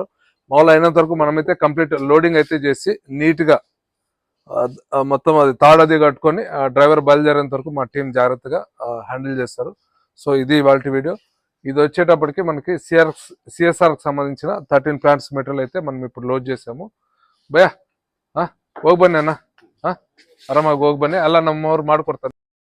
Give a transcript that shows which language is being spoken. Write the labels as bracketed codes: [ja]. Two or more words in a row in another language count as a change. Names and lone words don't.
[te] మామూలు అయినంత వరకు మనమైతే [en] complete loading [te] అయితే చేసి నీట్గా మొత్తం అది తాడు అది కట్టుకొని డ్రైవర్ బయలుదేరేంత వరకు మా టీం జాగ్రత్తగా హ్యాండిల్ చేస్తారు. సో ఇది ఇవాళ వీడియో. ఇది వచ్చేటప్పటికి మనకి సిఎస్ఆర్కి సంబంధించిన 13 [en] plants material [te] అయితే మనం ఇప్పుడు లోడ్ చేసాము. [kn] ಭಯ್ಯ ಹೋಗಿ ಬನ್ನಿ ಅಣ್ಣ, ಆರಾಮಾಗಿ ಹೋಗಿ ಬನ್ನಿ. ಎಲ್ಲ ನಮ್ಮವ್ರು ಮಾಡ್ಕೊಡ್ತಾರೆ.